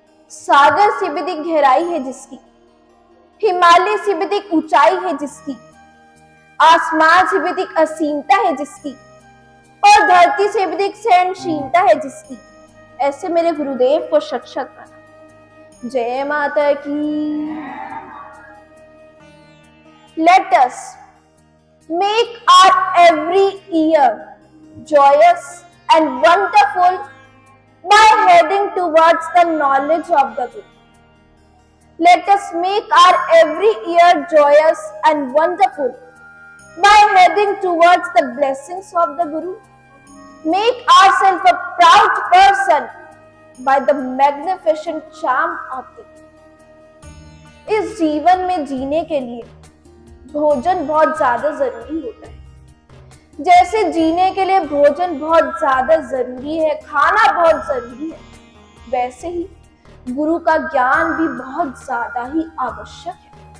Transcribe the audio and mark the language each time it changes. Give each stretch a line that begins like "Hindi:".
Hindi: सागर से भी अधिक गहराई है जिसकी, हिमालय से भी अधिक ऊंचाई है जिसकी, आसमान से भी अधिक असीमता है जिसकी, और धरती से भी अधिक सहनशीलता है जिसकी, ऐसे मेरे गुरुदेव को शत शत प्रणाम। जय माता की।
English: Let us make our every year joyous and wonderful by heading towards the knowledge of the Guru. Let us make our every year joyous and wonderful by heading towards the blessings of the Guru. Make ourselves a proud person by the magnificent charm of the Guru.
Hindi: इस जीवन में जीने के लिए भोजन बहुत ज्यादा जरूरी होता है। जैसे जीने के लिए भोजन बहुत ज्यादा जरूरी है, खाना बहुत जरूरी है, वैसे ही गुरु का ज्ञान भी बहुत ज्यादा ही आवश्यक है।